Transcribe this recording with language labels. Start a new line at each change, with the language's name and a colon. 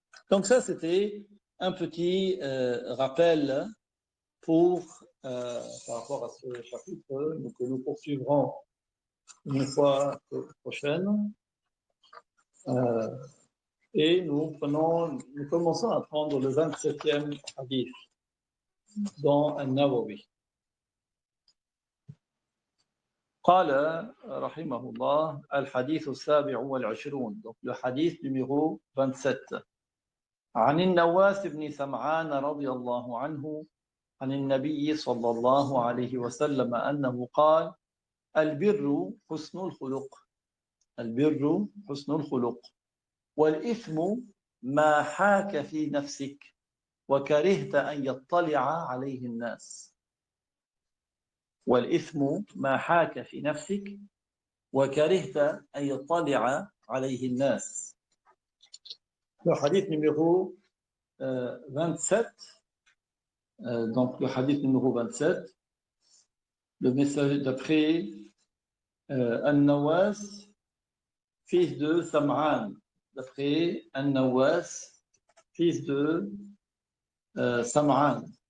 French: Donc ça, c'était un petit rappel par rapport à ce chapitre que nous poursuivrons une fois prochaine. Et nous commençons à prendre le 27e hadith dans An-Nawawi.
Arabic: قال رحمه الله الحديث السابع والعشرون.
French: Donc le hadith numéro 27.
Arabic: عن النواس بن سمعان رضي الله عنه عن النبي صلى الله عليه وسلم أنه قال البر حسن الخلق البر حسن الخلق والإثم ما حاك في نفسك وكرهت أن يطلع عليه الناس والإثم ما حاك في نفسك وكرهت أن يطلع عليه الناس.
French: Le hadith numéro 27, donc le hadith numéro 27, le message d'après An-Nawas, fils de Sam'an, d'après An-Nawas, fils de Sam'an.